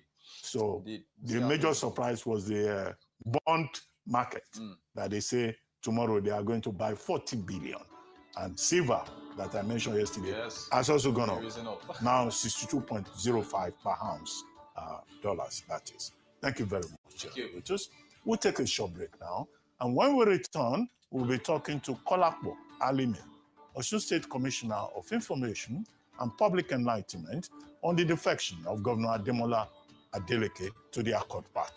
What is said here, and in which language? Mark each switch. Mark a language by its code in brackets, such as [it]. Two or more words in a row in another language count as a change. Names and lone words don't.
[en] So the major surprise was the bond market that they say tomorrow they are going to buy 40 billion. And silver that I mentioned yesterday has also gone up. Now 62.05 per ounce dollars, that is. Thank you very much. We'll take a short break now. And when we return, we'll be talking to Kolakbo Alime, Osun State Commissioner of Information and Public Enlightenment, on the defection of Governor Ademola Adeleke to the Accord Party.